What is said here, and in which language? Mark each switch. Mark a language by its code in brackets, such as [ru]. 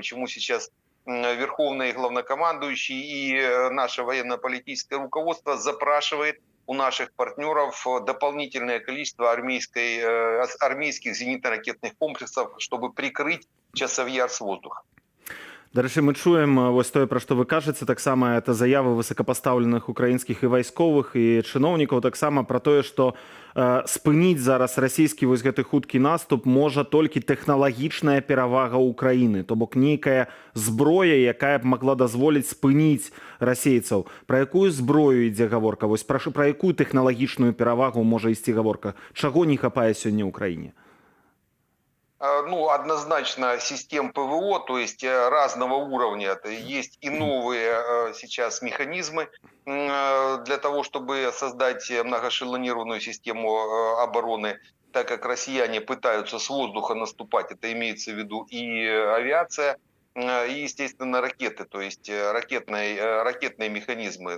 [ru] Почему сейчас Верховный главнокомандующий и наше военно-политическое руководство запрашивает у наших партнеров дополнительное количество армейских зенитно-ракетных комплексов, чтобы прикрыть Часов-Яр с воздуха. [be] Да рэчы, мы чуем вось тое, пра што вы кажаце, таксама это заявы высокапастаўленых украінскіх і вайсковых і чыноўнікаў, таксама пра тое, што спыніць зараз расійскі вось гэты хуткі наступ можа толькі тэхналагічная перавага ўкраіны, то бок нейкая зброя, якая б магла дазволіць спыніць расейцаў. Пра якую зброю ідзе гаворка? Вось пра якую тэхналагічную перавагу можа ісці гаворка? Чаго не хапае сёння ўкраіне? [ru] Ну, однозначно систем ПВО, то есть разного уровня. Есть и новые сейчас механизмы для того, чтобы создать многоэшелонированную систему обороны, так как россияне пытаются с воздуха наступать, это имеется в виду и авиация, и, естественно, ракеты, то есть ракетные механизмы.